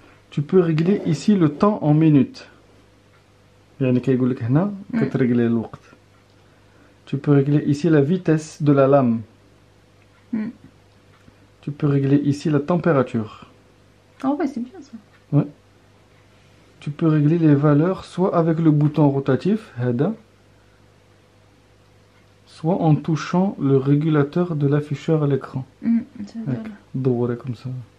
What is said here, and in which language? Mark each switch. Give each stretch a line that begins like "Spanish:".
French: Tu peux régler ici le temps en minutes.
Arabic: يعني كيقول لك هنا كتريغلي الوقت.
French: Tu peux régler ici la vitesse de la lame. Tu peux régler ici la température. Oh ouais, c'est bien ça. Ouais. Tu peux régler les valeurs soit avec le bouton rotatif, هذا, soit en touchant le régulateur de l'afficheur à l'écran. دوري comme ça.